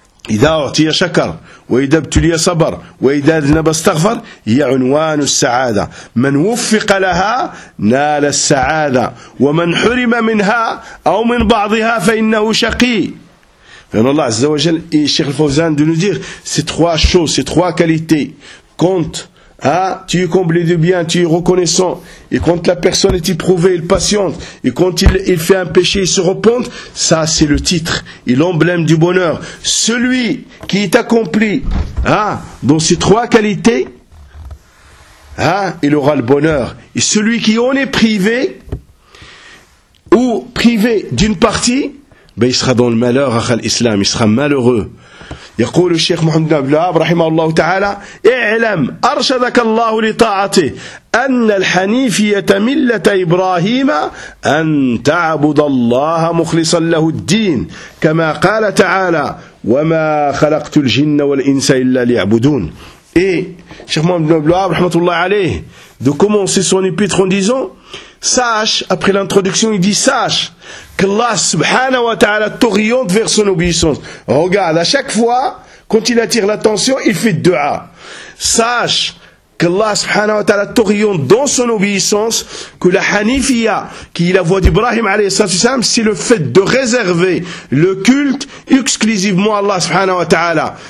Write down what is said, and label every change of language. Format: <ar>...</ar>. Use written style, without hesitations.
<ar>إذا أعطي شكر وإذا ابتلي صبر وإذا أذنب استغفر هي عنوان السعادة من وفق لها نال السعادة ومن حرم منها أو من بعضها فإنه شقي. فإن الله عز وجل</ar> <fr>الشيخ الفوزان de nous dire ces trois choses, ces trois qualités, quand tu es comblé de bien, tu es reconnaissant, et quand la personne est éprouvée, il patiente, et quand il fait un péché, il se repente, ça c'est le titre et l'emblème du bonheur. Celui qui est accompli dans ces trois qualités, il aura le bonheur. Et celui qui en est privé, ou privé d'une partie, il sera dans le malheur, à l'islam, il sera malheureux.</fr> <ar>يقول الشيخ محمد بن عبد الوهاب رحمه الله تعالى اعلم أرشدك الله لطاعته أن الحنيفية ملة إبراهيم أن تعبد الله مخلصا له الدين كما قال تعالى وما خلقت الجن والإنس إلا ليعبدون.</ar> <fr>Et الشيخ محمد بن عبد الوهاب رحمه الله عليه de commencer son épître en disant Sache, après l'introduction, il dit, sache que Allah subhanahu wa ta'ala t'oriente vers son obéissance. Regarde, à chaque fois, quand il attire l'attention, il fait dua. Sache que Allah subhanahu wa ta'ala t'oriente dans son obéissance, que la hanifia, qui est la voix d'Ibrahim alayhi salam, c'est le fait de réserver le culte exclusivement à Allah subhanahu wa ta'ala.</fr>